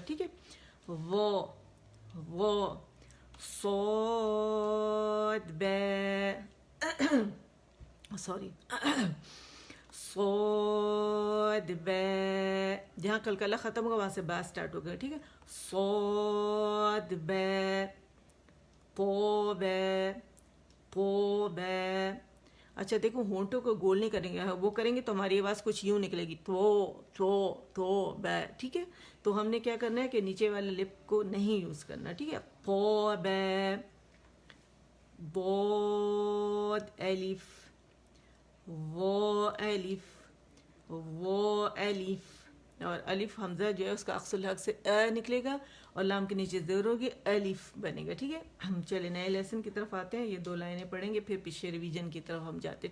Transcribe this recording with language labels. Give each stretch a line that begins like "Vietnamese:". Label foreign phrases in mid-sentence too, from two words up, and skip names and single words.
Urdu: ٹھیک ہے، وہ صاد با سوری صاد با، جہاں کلکلہ ختم ہوگا وہاں سے با سٹارٹ ہوگا. ٹھیک ہے، صاد با پو با. اچھا دیکھو ہونٹوں کو گول نہیں کریں گے، وہ کریں گے تو ہماری آواز کچھ یوں نکلے گی تو با. ٹھیک ہے، تو ہم نے کیا کرنا ہے کہ نیچے والے لپ کو نہیں یوز کرنا. ٹھیک ہے، پو با بود الف وہ الف، اور الف حمزہ جو ہے اس کا
Arabic: اقصى الحق
Urdu: سے نکلے گا اور لام کے نیچے زیر ہوگی، الف بنے گا. ٹھیک ہے، ہم چلے نئے لیسن کی طرف آتے ہیں. یہ 2 لائنیں پڑھیں گے پھر پیچھے ریویژن کی طرف ہم جاتے.